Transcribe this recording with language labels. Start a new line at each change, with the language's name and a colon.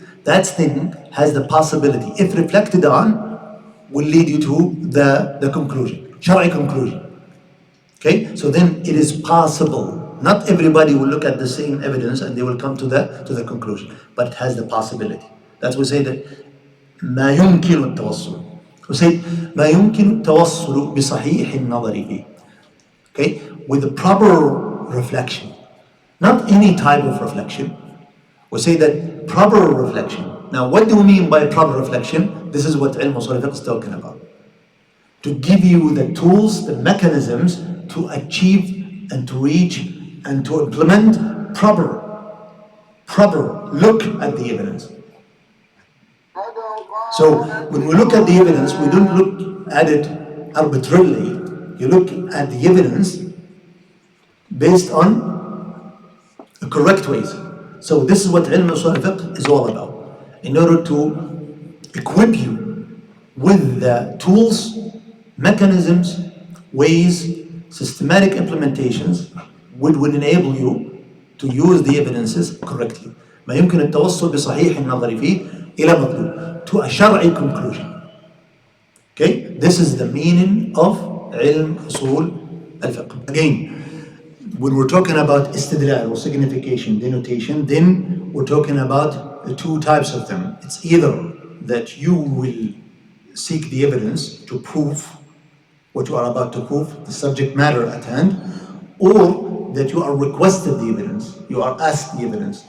English: That statement has the possibility, if reflected on, will lead you to the conclusion, shar'i conclusion. Okay, so then it is possible. Not everybody will look at the same evidence and they will come to the conclusion, but it has the possibility. That's why we say that
Arabic: ما يمكن التوصل.
English: We say
Arabic: ما يمكن التوصل بصحيح النظر فيه.
English: Okay, with the proper reflection, not any type of reflection. We say that proper reflection. Now, what do we mean by proper reflection? This is what Usool Ul Fiqh is talking about. To give you the tools, the mechanisms to achieve and to reach and to implement proper look at the evidence. So when we look at the evidence, we don't look at it arbitrarily. You look at the evidence based on the correct ways. So this is what Usool Ul Fiqh is all about. In order to equip you with the tools, mechanisms, ways, systematic implementations which would enable you to use the evidences correctly.
Arabic: ما يمكن التوصل بصحيح النظر فيه إلى مطلوب,
English: to a shar'i conclusion. Okay, this is the meaning of
Arabic: علم أصول الفقه.
English: Again, when we're talking about istidlal or signification, denotation, then we're talking about the two types of them. It's either that you will seek the evidence to prove what you are about to prove, the subject matter at hand, or that you are requested the evidence, you are asked the evidence.